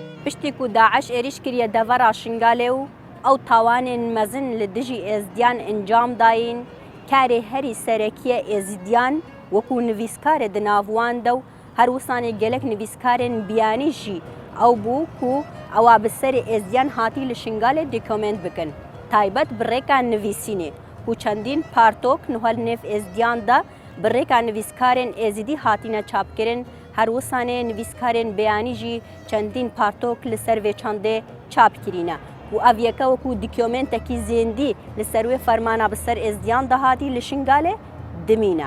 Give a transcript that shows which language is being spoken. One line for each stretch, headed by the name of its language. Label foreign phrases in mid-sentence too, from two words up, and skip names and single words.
Kurdish: پشتی کو داعش ێریش کریە دەڤەرا شنگالێ و ئەو تاوانên mezin li dijî êzidiyan encam dayîn karê herî serekiye êzidiyan wekû nivîskarê di nav wan de û her wisanê gelek nivîskarên biyanî jî ew bû ku ewa bi serê êzidiyan hatî li şingalê dokûment bikin taybet bi rêka nivîsînê ku çendîn partok nihal nêv êzidiyan de bi rêka nivîskarên êzidî hatîne çapkirin her wisanê nivîskarên beyanî jî çendîn partok li ser vê çandê çap kirîne û ev yeke wekû dokûmentekî zêndî li ser wê fermana bi ser êzidiyan de hatî li şingalê dimîne.